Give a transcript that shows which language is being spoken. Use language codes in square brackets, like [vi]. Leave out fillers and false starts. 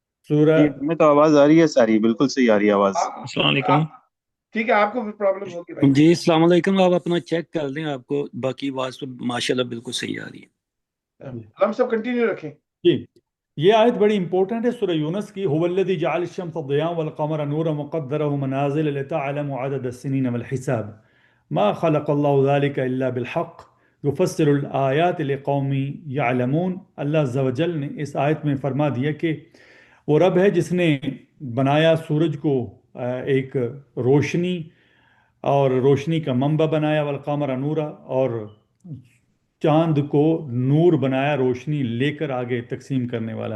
[ur] سورہ جی ہمیں تو آواز آ رہی ہے ساری، بالکل صحیح آ رہی ہے آواز. السلام علیکم. ٹھیک ہے، آپ کو بھی پرابلم ہوگی بھائی. جی السلام علیکم، آپ اپنا چیک کر لیں، آپ کو باقی آواز تو ماشاءاللہ بالکل صحیح آ رہی ہے. ہم سب کنٹینیو رکھیں. جی یہ آیت بڑی امپورٹنٹ ہے سورہ یونس کی. [ar] هو الذي جعل الشمس ضياء والقمر نورا وقدره منازل لتعلموا عدد السنين والحساب ما خلق الله ذلك الا بالحق يفسر الآيات لقوم يعلمون. [ur] اللہ عز و جل نے اس آیت میں فرما دیا کہ وہ رب ہے جس نے بنایا سورج کو ایک روشنی اور روشنی کا منبع بنایا، [ar] والقمر نورا، [ur] اور چاند کو نور بنایا، روشنی لے کر آگے تقسیم کرنے والا.